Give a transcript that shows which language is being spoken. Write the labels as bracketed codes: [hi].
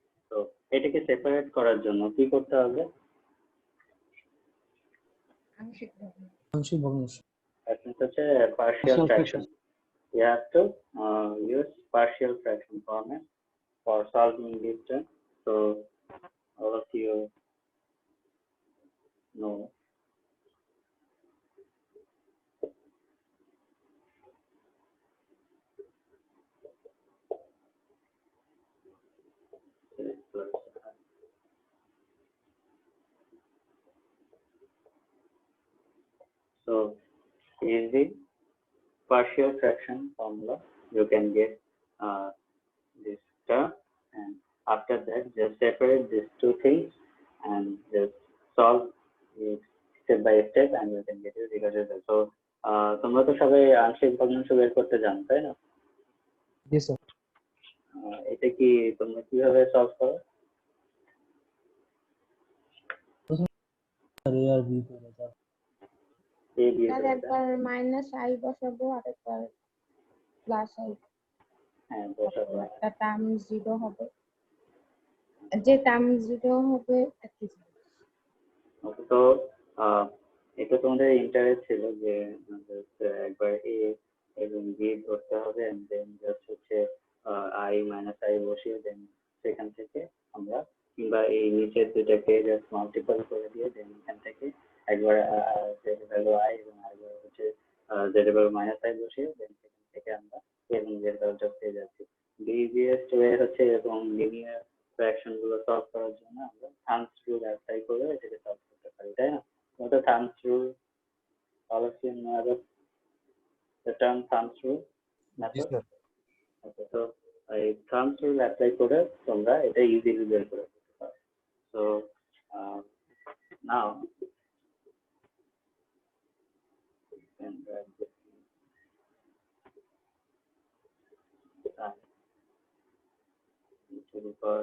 [bn] তো এটাকে সেপারেট করার জন্য কি করতে হবে? আংশিক ভগ্নাংশ। [en] That [bn] হচ্ছে [en] partial fraction. You have to use partial fraction format for solving this term. So all of you know. So using partial fraction formula, you can get this term, and after that just separate these two things and just solve it step by step and you can get your result. [bn] So তোমরা তো সবাই আংশিক ভগ্নাংশ বের করতে জানো, তাই না? জি স্যার। এটা কি তোমরা কিভাবে সলভ করো? এ আর বি করে দাও। স্যার একবার মাইনাস আই বসাবো আর একবার প্লাস আই। হ্যাঁ, বসাবো। একটা টার্ম জিরো হবে, যে টার্ম জিরো হবে একই। তো এটা তোমাদের ইন্টারেস্ট ছিল যে একবার এ এবং বি ধরতে হবে [en] and then just [bn] হচ্ছে আই মাইনাস আই বসিয়ে দেন সেখান থেকে আমরা কিংবা এই নিচের দুটাকে জাস্ট মাল্টিপল করে দিয়ে দেন এখান থেকে একবার জেড ভ্যালু আই এবং আরেকবার হচ্ছে জেড ভ্যালু মাইনাস আই বসিয়ে দেন সেখান থেকে আমরা এবং জেড ভ্যালুটা পেয়ে যাচ্ছি। ইজিয়েস্ট ওয়ে হচ্ছে এবং লিনিয়ার ফ্র্যাকশন গুলো সলভ করার জন্য আমরা থামস রুল অ্যাপ্লাই করে এটাকে সলভ করতে পারি, তাই না? [en] The thumbs rule, all of you know about the term thumbs rule method. [bn] Okay, so a thumbs rule apply করে তোমরা এটা easily বের করে ফেলতে পারো। [en] So now you can write this to the power